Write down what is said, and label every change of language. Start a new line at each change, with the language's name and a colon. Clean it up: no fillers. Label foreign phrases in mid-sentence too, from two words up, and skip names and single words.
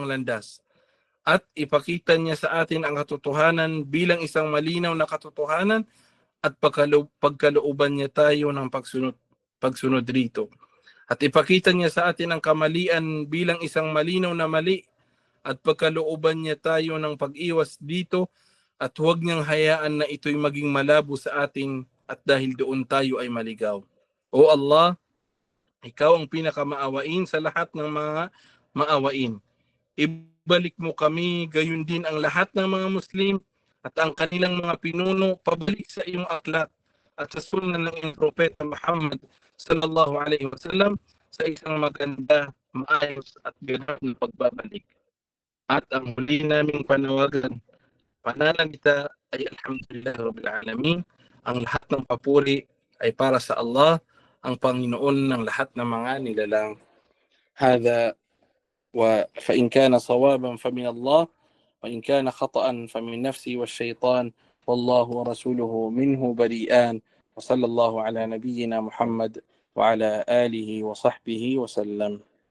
Filipino: landas, at ipakita niya sa atin ang katotohanan bilang isang malinaw na katotohanan, at pagkalooban niya tayo ng pagsunod rito, at ipakita niya sa atin ang kamalian bilang isang malinaw na mali, at pagkalooban niya tayo ng pag-iwas dito, at huwag niyang hayaan na ito'y maging malabo sa atin, at dahil doon tayo ay maligaw. O Allah, ikaw ang pinakamaawain sa lahat ng mga maawain. Ibalik mo kami, gayon din ang lahat ng mga Muslim at ang kanilang mga pinuno, pabalik sa iyong aklat at sa sunnah ng iyong propeta Muhammad
Arabic: صلى الله عليه وسلم
Filipino: sa isang maganda, maayos at ganap na pagbabalik. At ang huli naming pananalita ay
Arabic: الحمد لله رب العالمين.
Filipino: Ang lahat ng papuri ay para sa Allah, ang Panginoon ng lahat ng mga nilalang.
Arabic: هذا فإن كان صوابا فمن الله وإن كان خطأ فمن نفسي والشيطان والله ورسوله منه بريئان وصلى الله على نبينا محمد وعلى آله وصحبه وسلم.